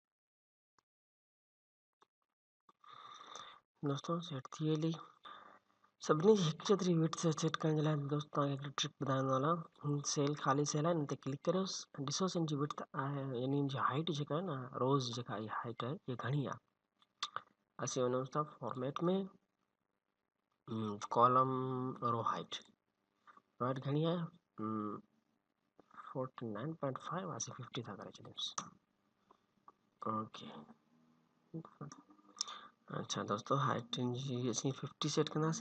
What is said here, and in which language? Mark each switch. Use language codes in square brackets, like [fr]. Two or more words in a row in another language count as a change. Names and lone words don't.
[sd] दोस्तों सेट थी हली। सभिनी जी हिकु जेतिरी विड्थ सेट करण जे लाइ दोस्त तव्हांखे हिकिड़ी ट्रिक ॿुधाइण वाला सेल ख़ाली सेल आहे, हिन ते क्लिक करियोसि ऐं ॾिसोसि हिन जी विड्थ आहे यानी हिन जी हाइट जेका आहे न रोज़ जेका इहा हाइट आहे इहा घणी आहे। असीं वञूं था फॉर्मेट में [en] column row height [sd] घणी आहे 49.5 असीं 50 था करे छॾियूंसि। ओके अच्छा दोस्तों हाइट जी असीं 50 सेट कंदासीं।